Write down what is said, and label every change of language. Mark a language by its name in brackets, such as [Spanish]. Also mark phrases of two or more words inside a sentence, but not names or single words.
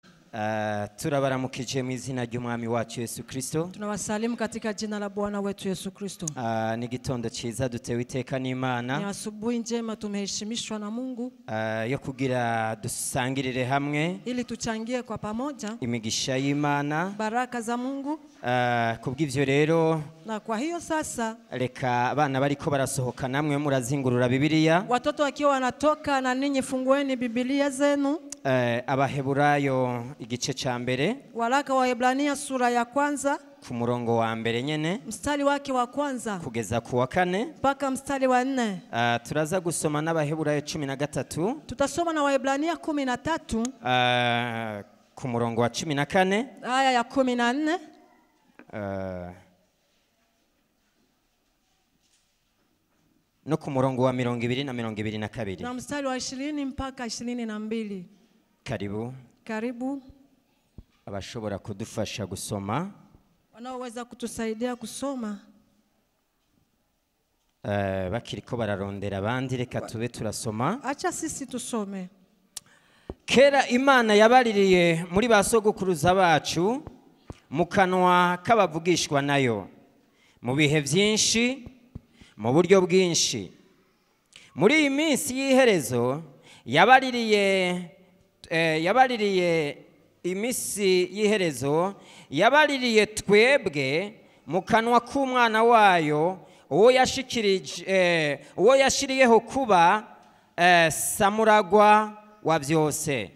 [Rundi] Turabaramukije mu izina ry'umwami wacu Yesu Kristo. [Swahili] Tunawasalimu katika jina la Bwana wetu Yesu Kristo. [Rundi] Ni gitondo cyiza dutewe iteka n'Imana. [Swahili] Ni asubuhi njema tumeheshimishwa na Mungu. [Rundi] Yo kugira dusangirire hamwe. [Swahili] Ili tuchangie kwa pamoja. [Rundi] Imigisha y'Imana. [Swahili] Baraka za Mungu. [Rundi] Kubw'ivyo rero. [Swahili] Na kwa hiyo sasa. [Rundi] Reka abana bariko barasohoka namwe murazingurura Bibiliya. [Swahili] Watoto wakiwa wanatoka na ninyi fungueni Biblia zenu. [Rundi] Abaheburayo igice ca mbere. [Swahili] Waraka wa Waebrania sura ya kwanza. [Rundi] Ku murongo wa mbere nyene. [Swahili] Mstari wake wa kwanza. [Rundi] Kugeza ku wa kane. [Swahili] Mpaka mstari wa 4. [Rundi] Turaza gusoma n'Abaheburayo 13. [Swahili] Tutasoma na Waebrania 13. [Rundi] Ku murongo wa 14. [Swahili] Aya ya 14. [Rundi] No ku murongo wa 20 na 22. [Swahili] Na mstari wa 20 mpaka 22. Karibu. [Rundi] Abashobora kudufasha gusoma. [Swahili] Wanaoweza kutusaidia kusoma. [Rundi] Bakiriko bararondera abandi reka tube turasoma. [Swahili] Acha sisi tusome. [Rundi] Kera Imana yabaririye muri basogokuruza bacu mu kanwa k'abavugishwa nayo mu bihe byinshi mu buryo bwinshi. Muri iyi minsi y'iherezo yabaririye imisi y'iherezo yabaririye twebwe mu kanwa k'umwana wayo uwo yashiriyeho kuba samuragwa wa byose.